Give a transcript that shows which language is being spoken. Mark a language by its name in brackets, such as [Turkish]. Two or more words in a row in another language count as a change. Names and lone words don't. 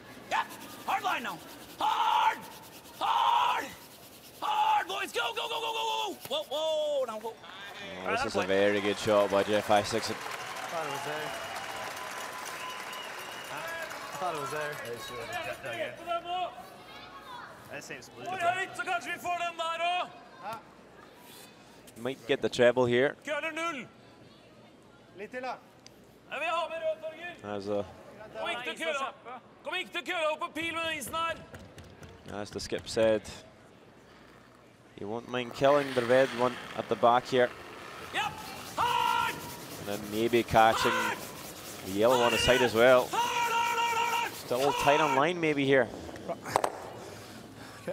[English] Yeah. Hard line now. Hard. Hard. Hard, boys. Go, go, go, go, go, go. Whoa, whoa. Now, whoa. oh, this is a very good shot by Jeff Isaacson. Thought it was there. I thought it was there. That saves blue. [Norwegian] Oi, høyt, så kanskje vi får den der også. [English] Might get the treble here [Norwegian] Køller 0. Litt til, da. Jeg vil ha med rød, Torgeir. [English] as a [Norwegian] Kom ikke til kølla. Kom ikke til kølla opp på pil med den isen her. [English] as the skip said. He won't mind killing the red one at the back here, Yep. Hard. and then maybe catching the yellow on the side as well. Hard, hard, hard, hard. Still tight on line maybe here. Okay.